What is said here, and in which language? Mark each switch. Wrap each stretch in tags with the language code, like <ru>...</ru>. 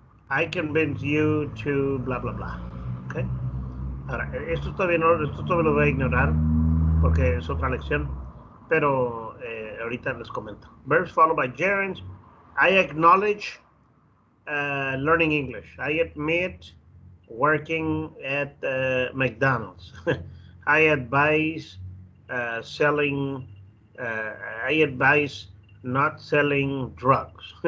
<en>I convince you to blah, blah, blah. Okay.</en> <es>Ahora, esto todavía lo voy a ignorar porque es otra lección, pero ahorita les comento.</es> <en>Verbs followed by gerunds. I acknowledge learning English. I admit working at McDonald's. I advise selling. I advise not selling drugs.</en>